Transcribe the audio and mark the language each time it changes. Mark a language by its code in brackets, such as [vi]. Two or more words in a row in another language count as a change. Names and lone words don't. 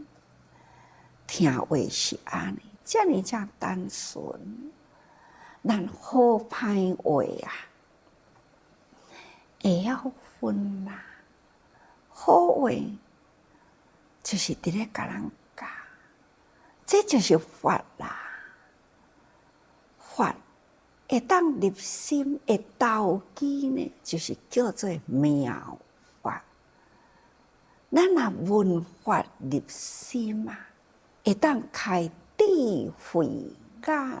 [nan] 听话是安尼，遮尔正单纯。咱好歹话啊，会晓分啦。好话就是伫咧甲人教，这就是法啦。法会当入心的道基呢，就是叫做妙法。咱若闻法入心啊，会当开智慧眼啊。